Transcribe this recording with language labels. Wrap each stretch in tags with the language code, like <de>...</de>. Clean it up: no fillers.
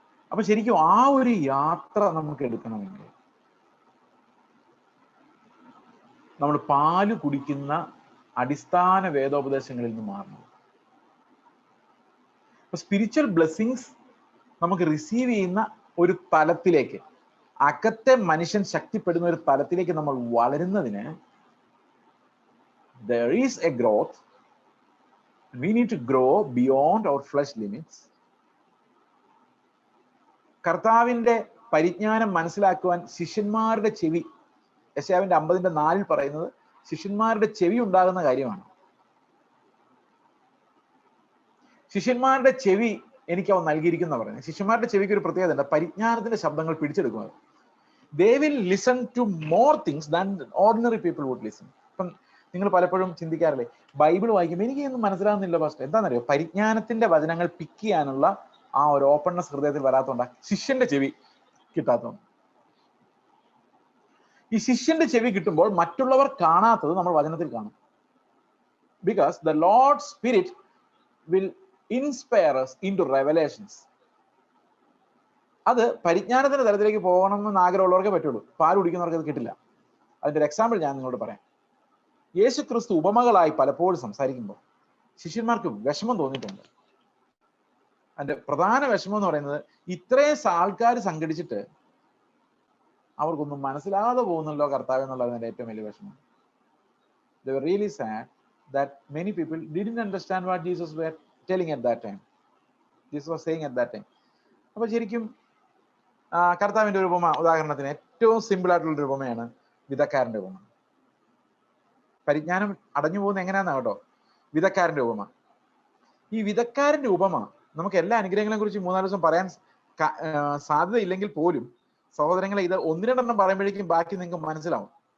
<ml>അപ്പൊ ശരിക്കും ആ ഒരു യാത്ര നമുക്ക് എടുക്കണമെങ്കിൽ നമ്മൾ പാല് കുടിക്കുന്ന അടിസ്ഥാന വേദോപദേശങ്ങളിൽ നിന്ന് മാറണം. അപ്പൊ</ml> <en>spiritual blessings</en> <ml>നമുക്ക് റിസീവ് ചെയ്യുന്ന ഒരു തലത്തിലേക്ക്, അകത്തെ മനുഷ്യൻ ശക്തിപ്പെടുന്ന ഒരു തലത്തിലേക്ക് നമ്മൾ വളരുന്നതിന്</ml> <en>there is a growth. We need to grow beyond our flesh limits.</en> <ml>കർത്താവിന്റെ പരിജ്ഞാനം മനസ്സിലാക്കുവാൻ ശിഷ്യന്മാരുടെ ചെവി, യെശയ്യാവിന്റെ 50:4 പറയുന്നത് ശിഷ്യന്മാരുടെ ചെവി ഉണ്ടാകുന്ന കാര്യമാണ്. ശിഷ്യന്മാരുടെ ചെവി എനിക്ക് അവൻ നൽകിയിരിക്കുന്ന പറയുന്നത്. ശിഷ്യന്മാരുടെ ചെവിക്ക് ഒരു പ്രത്യേകത ഉണ്ട്, പരിജ്ഞാനത്തിന്റെ ശബ്ദങ്ങൾ പിടിച്ചെടുക്കുന്നത്.</ml> <en>They will listen to more things than ordinary people would listen.</en> <ml>ഇപ്പം നിങ്ങൾ പലപ്പോഴും ചിന്തിക്കാറില്ലേ, ബൈബിൾ വായിക്കുമ്പോൾ എനിക്കൊന്നും മനസ്സിലാകുന്നില്ല പാസ്റ്റർ. എന്താണെന്നറിയോ? പരിജ്ഞാനത്തിന്റെ വചനങ്ങൾ പിക്ക് ചെയ്യാനുള്ള ആ ഒരു ഓപ്പൺനെസ് ഹൃദയത്തിൽ വരാത്തതുകൊണ്ടാണ് ശിഷ്യന്റെ ചെവി കിട്ടാത്തതുകൊണ്ട്. ഈ ശിഷ്യന്റെ ചെവി കിട്ടുമ്പോൾ മറ്റുള്ളവർ കാണാത്തത് നമ്മൾ വചനത്തിൽ കാണും.</ml> <en>Because the Lord spirit will inspire us into revelations.</en> <ml>അത് പരിജ്ഞാനത്തിന്റെ തലത്തിലേക്ക് പോകണമെന്ന് ആഗ്രഹമുള്ളവർക്കേ പറ്റുള്ളൂ. പാൽ കുടിക്കുന്നവർക്ക് അത് കിട്ടില്ല. അതിന്റെ ഒരു എക്സാമ്പിൾ ഞാൻ നിങ്ങളോട് പറയാം. യേശു ക്രിസ്തു ഉപമകളായി പലപ്പോഴും സംസാരിക്കുമ്പോൾ ശിഷ്യന്മാർക്ക് വിഷമം തോന്നിയിട്ടുണ്ട്. അതിന്റെ പ്രധാന വിഷമം എന്ന് പറയുന്നത്, ഇത്രയും ആൾക്കാർ സംഘടിച്ചിട്ട് അവർക്കൊന്നും മനസ്സിലാകാതെ പോകുന്നല്ലോ കർത്താവ് എന്നുള്ളതിന്റെ ഏറ്റവും വലിയ വിഷമം.</ml> <en>They were really sad that many people didn't understand what Jesus were telling at that time. Jesus was saying at that time.</en> <ml>അപ്പൊ ശരിക്കും കർത്താവിന്റെ ഒരു ഉപമ, ഉദാഹരണത്തിന് ഏറ്റവും സിമ്പിൾ ആയിട്ടുള്ള ഒരു ഉപമയാണ് വിതക്കാരന്റെ ഉപമ. പരിജ്ഞാനം അടഞ്ഞു പോകുന്ന എങ്ങനെയാണെന്നാ കേട്ടോ, വിതക്കാരന്റെ ഉപമ. ഈ വിതക്കാരന്റെ ഉപമ നമുക്ക് എല്ലാ അനുഗ്രഹങ്ങളെ കുറിച്ച് 3-4 ദിവസം പറയാൻ സാധ്യതയില്ലെങ്കിൽ പോലും സഹോദരങ്ങളെ, ഇത് 1-2 പറയുമ്പോഴേക്കും ബാക്കി നിങ്ങൾക്ക് മനസ്സിലാവും.</ml>